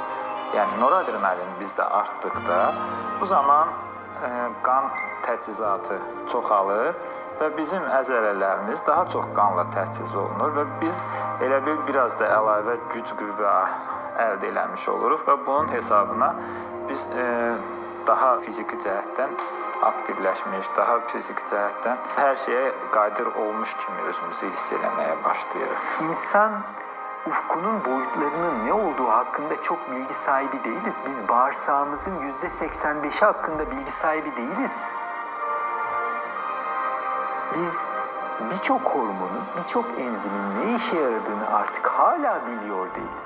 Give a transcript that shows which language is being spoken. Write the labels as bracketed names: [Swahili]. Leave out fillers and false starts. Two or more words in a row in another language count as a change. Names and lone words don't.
[Azerbaijani] Yəni noradrenalin bizdə artdıqda bu zaman qan təchizatı çoxalır və bizim əzələlərimiz daha çox qanla təchiz olunur və biz elə bil biraz da əlavə güc qüvvə əldə eləmiş oluruq və bunun hesabına biz daha fiziki cəhətdən aktivləşmiş, daha fiziki cəhətdən hər şeyə qadir olmuş kimi özümüzü hiss eləməyə başlayırıq. [Turkish] İnsan ufkunun boyutlarının ne olduğu hakkında çok bilgi sahibi değiliz. Biz bağırsağımızın %85'i hakkında bilgi sahibi değiliz. Biz birçok hormonun, birçok enzimin ne işe yaradığını artık hala biliyor değiliz.